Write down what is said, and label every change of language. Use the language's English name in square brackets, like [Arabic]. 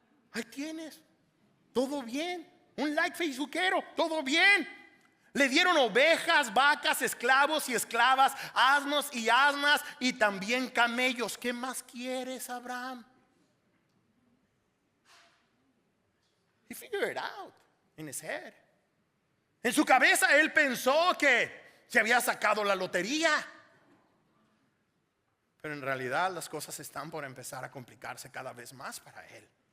[Spanish] Ahí tienes. Todo bien. Un like facebookero. Todo bien. Le dieron ovejas, vacas, esclavos y esclavas, asnos y asnas, y también camellos. ¿Qué más quieres, Abraham? [English] He figured it out in his head. [Spanish] En su cabeza él pensó que se había sacado la lotería. Pero en realidad las cosas están por empezar a complicarse cada vez más para él.